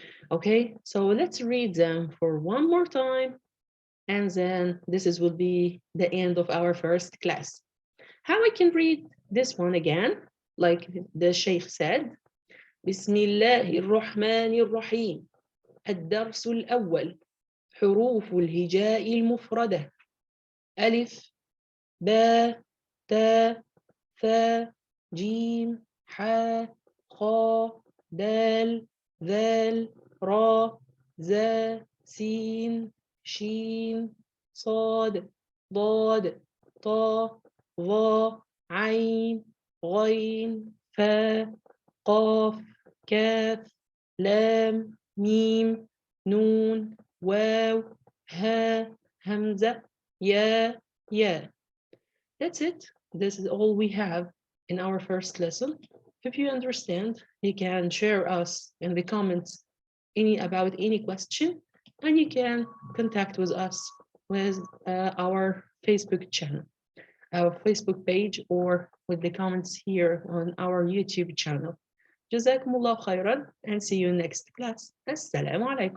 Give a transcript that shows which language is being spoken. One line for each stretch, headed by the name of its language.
English: Okay, so let's read them for one more time, and then will be the end of our first class. How I can read this one again, like the Sheikh said,
Arabic: بسم الله الرحمن الرحيم. الدرس الأول حروف الهجاء المفردة ألف باء تاء ثاء جيم حاء خاء دال ذال راء زاء سين شين صاد ضاد طاء ظاء عين غين فاء قاف كاف لام ميم نون واو ها همزة يا يا.
English: That's it. This is all we have in our first lesson. If you understand, you can share us in the comments about any question, and you can contact with us with our Facebook channel, our Facebook page, or with the comments here on our YouTube channel.
Arabic: جزاكم الله خيرا,
English: and see you next class. Assalamu alaikum.